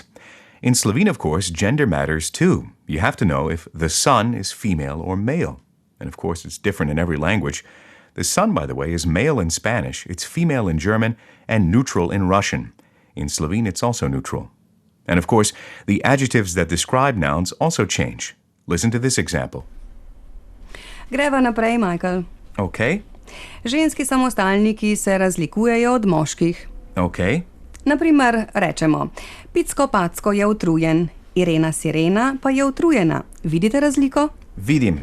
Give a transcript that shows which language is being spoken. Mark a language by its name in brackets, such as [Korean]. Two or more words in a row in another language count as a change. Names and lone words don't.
[English] In Slovene, of course, gender matters too. You have to know if the son is female or male. And of course, it's different in every language. The son, by the way, is male in Spanish, it's female in German, and neutral in Russian. In Slovene, it's also neutral. And of course, the adjectives that describe nouns also change. Listen to this example. [Slovenian] Greva naprej, Michael. [English] Okay. [Slovenian] Ženski samostalniki se razlikujejo od moških. [English] Okay. [Slovenian] Naprimer, rečemo, Picko-Packo je utrujen, Irena Sirena pa je utrujena. Vidite razliko? Vidim.